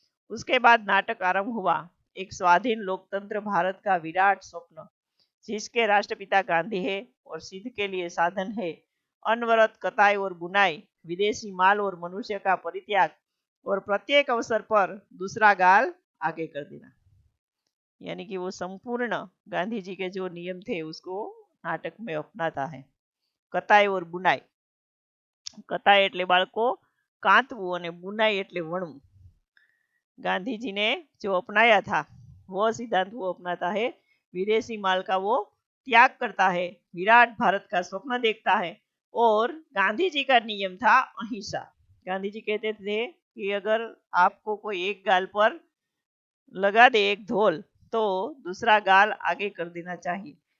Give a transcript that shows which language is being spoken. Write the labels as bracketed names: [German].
[Hindi] उसके बाद नाटक आरंभ हुआ। एक स्वाधीन लोकतंत्र भारत का विराट स्वप्न, जिसके राष्ट्रपिता गांधी है और सिद्ध के लिए साधन है अनवरत कताई और बुनाई, विदेशी माल और मनुष्य का परित्याग, और प्रत्येक अवसर पर दूसरा गाल आगे कर देना। यानी कि वो संपूर्ण गांधी जी के जो नियम थे उसको नाटक में अपनाता है। कताई और बुनाई, [Gujarati] कताई એટલે બાળકો કાંતવું અને बुनाई એટલે વણવું। [Hindi] गांधी जी ने जो अपनाया था वो सिद्धांत वो अपनाता है। विदेशी माल का वो त्याग करता है, विराट भारत का स्वप्न देखता है। और गांधी जी का नियम था अहिंसा। गांधी जी कहते थे कि अगर आपको कोई एक गाल पर लगा दे एक धोल, तो दूसरा गाल आगे कर देना चाहिए।